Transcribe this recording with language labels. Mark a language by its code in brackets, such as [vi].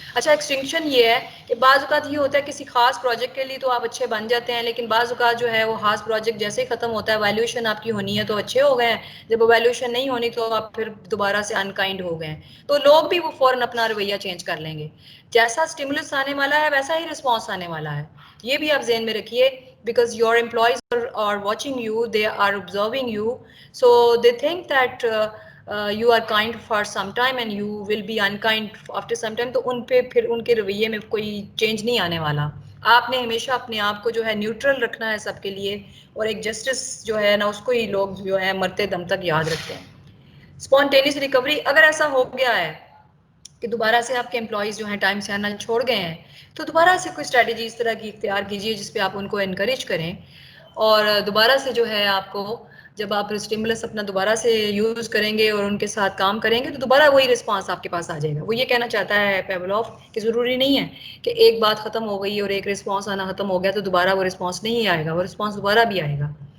[ur] اچھا, ایکسٹنکشن یہ ہے کہ بعض اوقات یہ ہوتا ہے کسی خاص پروجیکٹ کے لیے تو آپ اچھے بن جاتے ہیں, لیکن بعض اوقات جو ہے وہ خاص پروجیکٹ جیسے ہی ختم ہوتا ہے, ویلیوشن آپ کی ہونی ہے تو اچھے ہو گئے ہیں, جب ویلیوشن نہیں ہونی تو آپ پھر دوبارہ سے انکائنڈ ہو گئے ہیں, تو لوگ بھی وہ فوراً اپنا رویہ چینج کر لیں گے. جیسا اسٹیمولس آنے والا ہے ویسا ہی رسپانس آنے والا ہے, یہ بھی آپ ذہن میں رکھیے. [en] because your employees are watching you, they are observing you, so they think that you are kind for some time and you will be unkind after some time. [ur] تو ان پہ پھر ان کے رویے میں کوئی چینج نہیں آنے والا. آپ نے ہمیشہ اپنے آپ کو جو ہے نیوٹرل رکھنا ہے سب کے لیے, اور ایک جسٹس جو ہے نا اس کو ہی لوگ جو ہے مرتے دم تک یاد رکھتے ہیں. اسپونٹینیس ریکوری, اگر ایسا ہو گیا ہے کہ دوبارہ سے آپ کے امپلائیز جو ہیں ٹائم سے آنا چھوڑ گئے ہیں, تو دوبارہ سے کوئی اسٹریٹجی اس طرح کی اختیار کیجیے جس پہ آپ ان کو انکریج کریں, اور دوبارہ سے جو ہے آپ کو جب آپ اسٹیمولس اپنا دوبارہ سے یوز کریں گے اور ان کے ساتھ کام کریں گے تو دوبارہ وہی رسپانس آپ کے پاس آ جائے گا. وہ یہ کہنا چاہتا ہے پیولوف کہ ضروری نہیں ہے کہ ایک بات ختم ہو گئی اور ایک رسپانس آنا ختم ہو گیا تو دوبارہ وہ رسپانس نہیں آئے گا, وہ رسپانس دوبارہ بھی آئے گا.